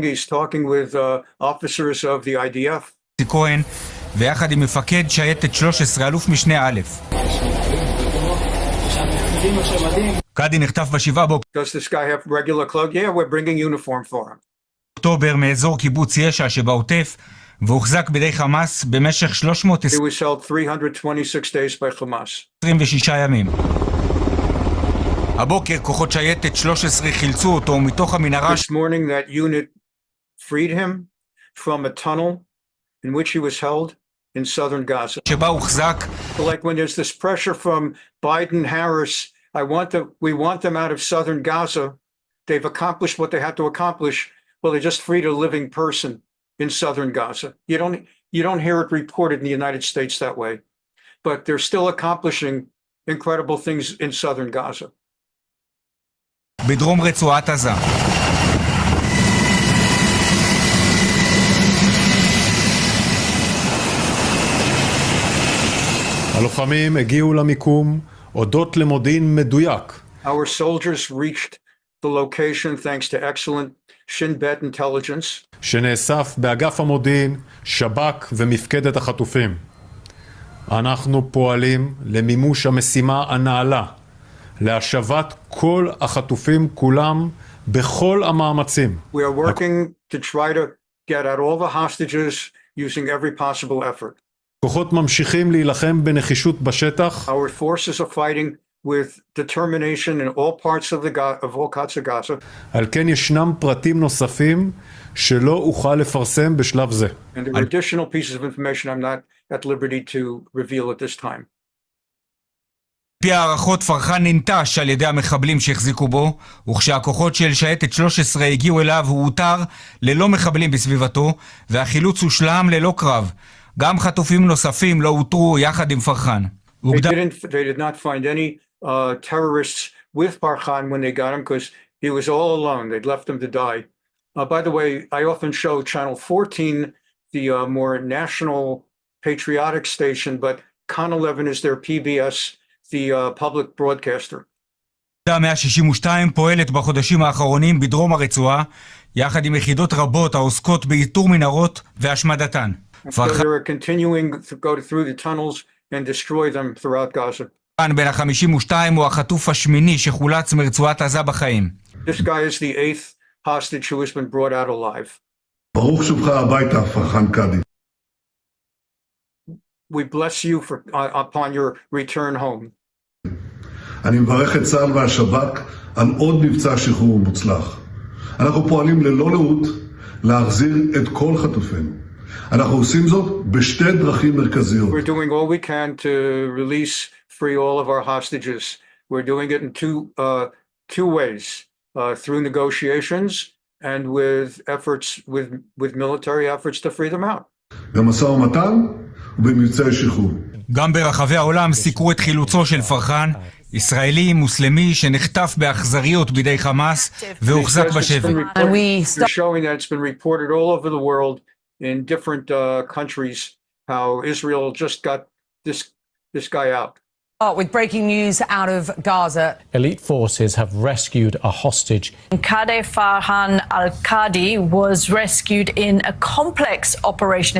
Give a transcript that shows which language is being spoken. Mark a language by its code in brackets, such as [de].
[en] He's talking with officers of the IDF. [he] כהן ויחד עם מפקד שייטת 13 אלוף משנה א'. קאדי נחטף ב-7 באוקטובר. [en] Does this guy have regular clothes? Yeah, we're bringing uniform for him. [he] אוקטובר מאזור קיבוץ ישע שבעוטף והוחזק בידי חמאס במשך [en] 326 He was held 326 days by Hamas. [he] 26 ימים. הבוקר כוחות שייטת 13 חילצו אותו מתוך המנהרה. [en] This morning that unit freed him from a tunnel in which he was held in southern Gaza. [he] שבה הוחזק. [en] Like when there's this pressure from Biden, Harris, we want them out of southern Gaza. They've accomplished what they had to accomplish. Well, they just freed a living person in southern Gaza. You don't hear it reported in the United States that way, but they're still accomplishing incredible things in southern Gaza. [he] בדרום רצועת עזה. הלוחמים הגיעו למיקום הודות למודיעין מדויק. [en] Our soldiers reached the location thanks to excellent Shin Bet intelligence. [he] שנאסף באגף המודיעין, שב"כ ומפקדת החטופים. אנחנו פועלים למימוש המשימה הנעלה, להשבת כל החטופים כולם בכל המאמצים. [en] We are working to try to get out all the hostages using every possible effort. [he] כוחות ממשיכים להילחם בנחישות בשטח. [en] Our forces are fighting with determination in all parts of all parts of Gaza. [he] על כן ישנם פרטים נוספים שלא אוכל לפרסם בשלב זה. [en] And there are additional pieces of information I'm not at liberty to reveal at this time. [he] פי הערכות פרחן ננטש על ידי המחבלים שהחזיקו בו, וכשהכוחות של שייטת 13 הגיעו אליו הוא הותר ללא מחבלים בסביבתו, והחילוץ הושלם ללא קרב. גם חטופים נוספים לא הותרו יחד עם פרחן. [en] They did not find any terrorists with Farhan when they got him because he was all alone. They'd left him to die. By the way, I often show Channel 14, the more national patriotic station, but Con 11 is their PBS, the public broadcaster. [he] 162 פועלת בחודשים האחרונים בדרום הרצועה, יחד עם יחידות רבות העוסקות באיתור מנהרות והשמדתן. [en] So they're continuing to go through the tunnels and destroy them throughout Gaza. [he] בן ה-52 הוא החטוף השמיני שחולץ מרצועת עזה בחיים. [en] This guy is the 8th hostage who has been brought out alive. [he] ברוך שובך הביתה, פרחן קאדי. [en] We bless you upon your return home. [he] אני מברך את צה"ל והשב"כ על עוד מבצע שחרור מוצלח. אנחנו פועלים ללא לאות להחזיר את כל חטופינו. אנחנו עושים זאת בשתי דרכים מרכזיות. [en] We're doing all we can to release free all of our hostages. We're doing it in two ways, through negotiations and with efforts with military efforts to free them out. [he] במשא ומתן ובמבצעי שחרור. גם ברחבי העולם סיקרו את חילוצו של פרחן, ישראלי מוסלמי שנחטף באכזריות בידי חמאס והוחזק בשבי. [en] We're showing that it's been reported all over the world in different countries how Israel just got this guy out. With breaking news out of Gaza. Elite forces have rescued a hostage. Kadeh Farhan al-Qadi was rescued in a complex operation.